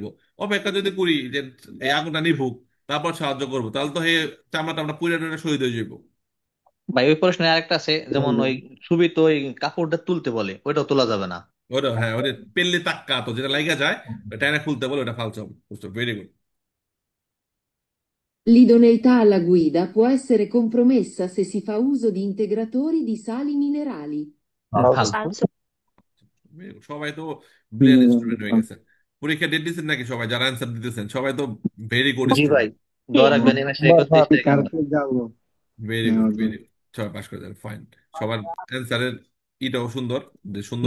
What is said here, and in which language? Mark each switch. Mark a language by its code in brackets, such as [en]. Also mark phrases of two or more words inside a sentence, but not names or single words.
[bn] অপেক্ষা যদি করি যে এই আগুনটা নিভুক, তারপর সাহায্য করবো, তাহলে তো হে চামড়াটা আমরা পুড়ে টুড়ে শহীদ হয়ে যাবো। ভাই ওই প্রশ্নে আরেকটা আছে, যেমন ওই ছবিতে ওই কাপড়টা তুলতে বলে, ওইটাও তোলা যাবে না। ওটা হ্যাঁ, ওটা পেললে তাক্কা তো যেটা লাগা যায়, ওটা এনে খুলতে বলে, ওটা ফালতু হবে। বুঝছো? [en] very good. [it] L'idoneità alla guida può essere compromessa se si fa uso di integratori di sali minerali. [bn] ফালতু। [it] Falso. [bn] সবাই তো [en] brain student [bn] হয়ে গেছে। পরীক্ষা ডেট দিচ্ছেন নাকি সবাই, যারা অ্যান্সার দিতেছেন সবাই তো [en] very good [bn] জি ভাই, স্টুডেন্ট। দোয়া [it] Sì. [bn] রাখবেন এই মাসে 31 তারিখ আমরা। [en] very good, very good. [bn] সবাই পাস করে যাবে, ফাইন। সবার অ্যান্সারের ইটাও সুন্দর, যে সুন্দর।